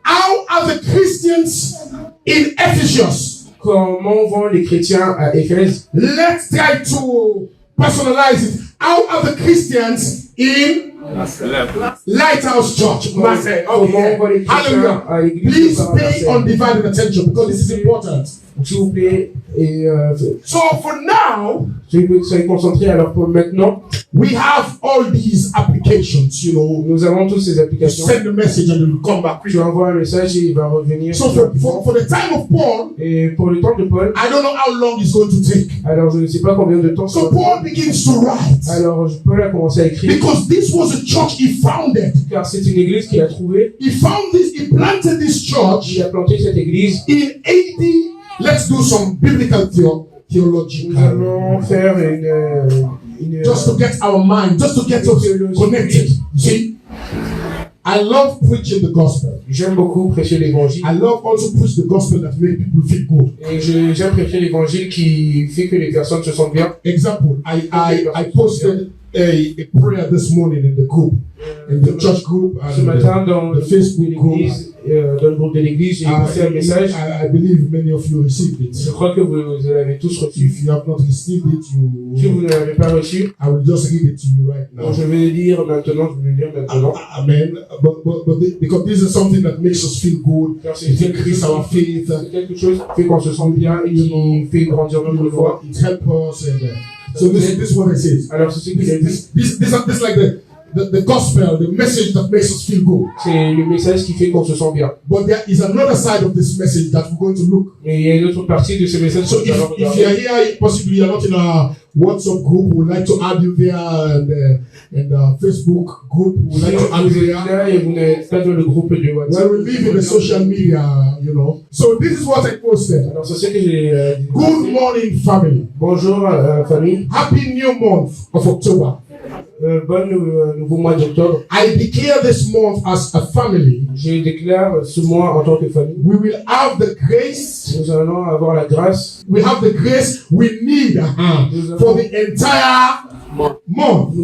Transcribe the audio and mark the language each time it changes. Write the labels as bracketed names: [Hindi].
[English] How are the Christians in Ephesus? [French] Comment vont les chrétiens à Éphèse? [English] Let's try to personalize it. How are the Christians in Lighthouse Church? Okay. Hallelujah. Please pay undivided attention because this is important. [French] S'il vous plaît. [English] So for now, [French] soyez concentrés. Alors pour maintenant, [English] we have all these applications. [French] Nous avons toutes ces applications. [English] Send the message and then come back. [French] Tu envoies un message et il va revenir. [English] So for the time of Paul, [French] et pour le temps de Paul, [English] I don't know how long it's going to take. [French] Alors je ne sais pas combien de temps. [English] So Paul begins to write. [French] Alors Paul a commencé à écrire. [English] Because this was a church he founded. [French] Car c'est une église qu'il a trouvée. [English] He planted this church. [French] Il a planté cette église. [English] In AD. Let's do some biblical theology. [French] Nous allons faire une [English] just to get our mind, just to get us connected. You see, I love preaching the gospel. [French] J'aime beaucoup prêcher l'évangile. [English] I love also preach the gospel that make people feel good. [French] Et j'aime prêcher l'évangile qui fait que les personnes se sentent bien. [English] Example, I posted a prayer this morning in the group, in the church group, and [French] ce matin dans [English] the Facebook group. [French] dans le groupe de l'église, j'ai passé un message. [English] I believe many of you received it. [French] Je crois que vous l'avez tous reçu. [English] If you have not received it, [French] Si vous ne l'avez pas reçu, [English] I will just read it to you right now. [French] je vais le dire maintenant, [English] Amen. Because this is something that makes us feel good. [French] Car [English] It increases our faith. [French] c'est quelque chose qui fait qu'on se sent bien et qui fait grandir notre foi. [English] It helps us. And, so this is what it says. [French] Alors c'est ce qu'il a dit. [English] This like the gospel, the message that makes us feel good. [French] C'est le message qui fait qu'on se sent bien. [English] But there is another side of this message that we're going to look. [French] Mais il y a une autre partie de ce message. [English] So if you are here, possibly you're not in a WhatsApp group, we'd like to add you there, and Facebook group, we'd like to add you there. [French] Et vous n'êtes pas dans le groupe de WhatsApp. [English] Well, we live in the social media, you know. So this is what I posted. [French] Alors c'est ce que j'ai dit. [English] Good morning, family. [French] Bonjour famille. [English] Happy new month of October. [French] Bon nouveau mois d'octobre. [English] I declare this month as a family. [French] Je déclare ce mois en tant que famille. [English] We will have the grace. [French] Nous allons avoir la grâce. [English] We have the grace we need for the entire month.